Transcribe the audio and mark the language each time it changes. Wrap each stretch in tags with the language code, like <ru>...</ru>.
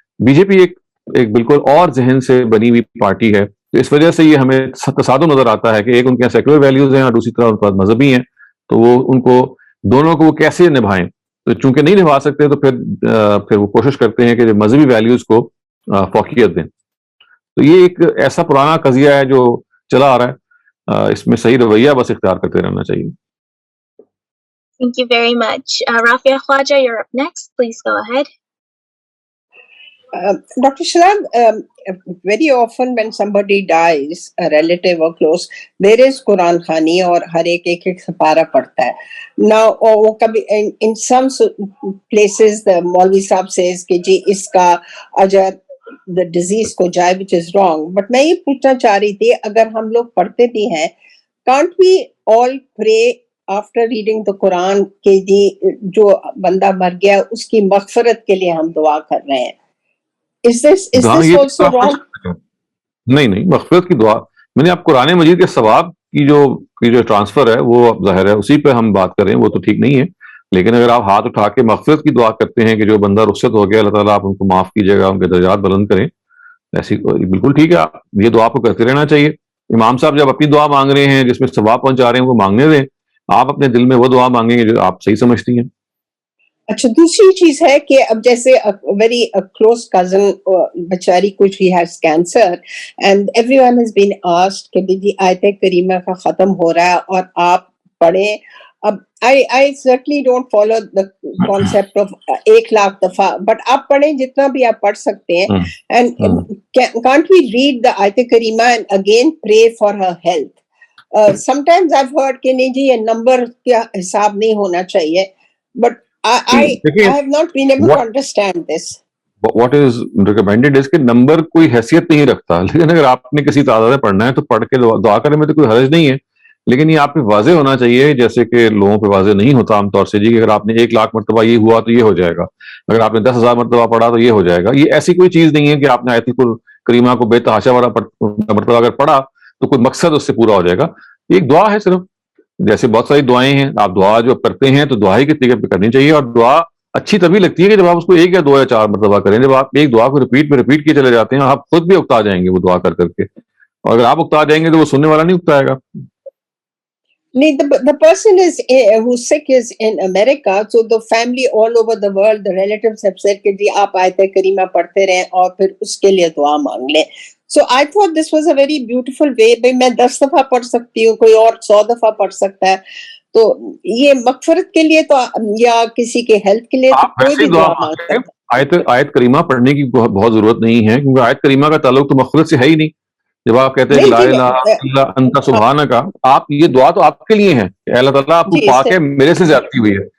<ur>B J پی ایک بالکل اور ذہن سے بنی ہوئی پارٹی ہے, تو اس وجہ سے یہ ہمیں تصادم نظر آتا ہے کہ ایک ان کے سیکولر ویلیوز ہیں اور دوسری طرف ان کے پاس مذہبی ہیں, تو وہ ان کو دونوں کو وہ کیسے نبھائیں. تو چونکہ نہیں نبھا سکتے تو پھر وہ کوشش کرتے ہیں کہ مذہبی ویلیوز کو فوقیت دیں. تو یہ ایک ایسا پرانا قضیہ ہے جو چلا آ رہا ہے, اس میں صحیح رویہ بس اختیار کرتے رہنا چاہیے.</ur> <en>Thank you very much. Rafia Khwaja, you're up next. Please go ahead. Dr. Shalab, very often when somebody dies, a relative or close, there is Quran Khani</en> <ur>اور ہر ایک سپارہ پڑھتا ہے.</ur> <en>Now, in some places, the Maulvi Sahib says</en> <ur>کہ جی اس کا اجر</ur> <en>the disease</en> <ur>کو جائے,</ur> <en>which is wrong. But</en> <ur>میں یہ پوچھنا چاہ رہی تھی, اگر ہم لوگ پڑھتے بھی ہیں,</ur> <en>can't we all pray after reading the Quran</en> <ur>کہ جی جو بندہ مر گیا اس کی مغفرت کے لیے ہم دعا کر رہے ہیں؟</ur> <en>Is this also wrong?</en> <ur>نہیں, مغفرت کی دعا, میں نے آپ قرآن مجید کے ثواب کی جو ٹرانسفر ہے وہ ظاہر ہے اسی پہ ہم بات کریں, وہ تو ٹھیک نہیں ہے. لیکن اگر آپ ہاتھ اٹھا کے مغفرت کی دعا کرتے ہیں کہ جو بندہ رخصت ہو گیا اللہ تعالیٰ آپ ان کو معاف کیجیے گا, ان کے درجات بلند کریں, ایسی بالکل ٹھیک ہے, یہ دعا کو کرتے رہنا چاہیے. امام صاحب جب اپنی دعا مانگ رہے ہیں جس میں ثواب پہنچا رہے ہیں وہ مانگنے دیں, آپ اپنے دل میں وہ دعا مانگیں گے جو آپ صحیح سمجھتی ہیں. اچھا, دوسری چیز ہے کہ اب جیسے</ur> <en>very close cousin</en> <ur>بیچاری کچھ he</ur> <en>has cancer and everyone has been asked</en> <ur>کہ جی آیت کریمہ کا ختم ہو رہا ہے اور آپ پڑھیں. اب</ur> <en>I certainly don't follow the concept of</en> <ur>1,00,000 دفعہ,</ur> <en>but</en> <ur>آپ پڑھیں جتنا بھی آپ پڑھ سکتے ہیں.</ur> <en>And can't we read the ayat karima and again pray for her health? Sometimes I've heard</en> <ur>کہ نہیں جی یہ نمبر کا حساب نہیں ہونا چاہیے,</ur> <en>but I have not been able to understand this. What is recommended is</en> <ur>کہ نمبر کوئی حیثیت نہیں رکھتا, لیکن اگر آپ نے کسی تعداد میں پڑھنا ہے تو پڑھ کے دعا کرنے میں تو کوئی حرج نہیں ہے. لیکن یہ آپ پہ واضح ہونا چاہیے, جیسے کہ لوگوں پہ واضح نہیں ہوتا عام طور سے جی کہ اگر آپ نے 1,00,000 مرتبہ یہ ہوا تو یہ ہو جائے گا, اگر آپ نے 10,000 مرتبہ پڑھا تو یہ ہو جائے گا. یہ ایسی کوئی چیز نہیں ہے کہ آپ نے آیت کریمہ کو بے تحاشا والا مرتبہ اگر پڑھا تو کوئی مقصد اس سے پورا ہو جائے گا. یہ ایک دعا ہے صرف, جیسے بہت ساری دعائیں ہیں, آپ دعا جو کرتے ہیں تو دعا ہی کے طریقے پہ کرنی چاہیے. اور دعا اچھی تبھی لگتی ہے کہ جب آپ اس کو 1 یا 2 یا 4 مرتبہ کریں. جب آپ ایک دعا کو ریپیٹ کیے چلے جاتے ہیں آپ خود بھی اکتا جائیں گے وہ دعا کر کے, اور اگر آپ اکتا جائیں گے تو وہ سننے والا نہیں اکتائے گا.</ur> <en>The person who's sick is in America, so the family all over the world, the relatives have said</en> <ur>کہ جی آپ آیت کریمہ پڑھتے رہیں اور پھر اس کے لیے دعا مانگ لیں.</ur> <en>So I thought this was a very beautiful way.</en> <ur>بھائی میں 10 دفعہ پڑھ سکتی ہوں, کوئی اور 100 دفعہ پڑھ سکتا ہے. تو یہ مغفرت کے لیے تو یا کسی کے ہیلتھ کے لیے تو کوئی بھی دعا مانگ سکتا ہے. آیت کریمہ پڑھنے کی بہت ضرورت نہیں ہے, کیونکہ آیت کریمہ کا تعلق تو مغفرت سے ہے ہی نہیں. جب آپ کہتے ہیں کہ</ur> <ar>لا الہ الا انت سبحانک,</ar> <ur>آپ یہ دعا تو آپ کے لیے ہے کہ اللہ تعالیٰ آپ کو پاک ہے, میرے سے زیادتی ہوئی ہے.</ur>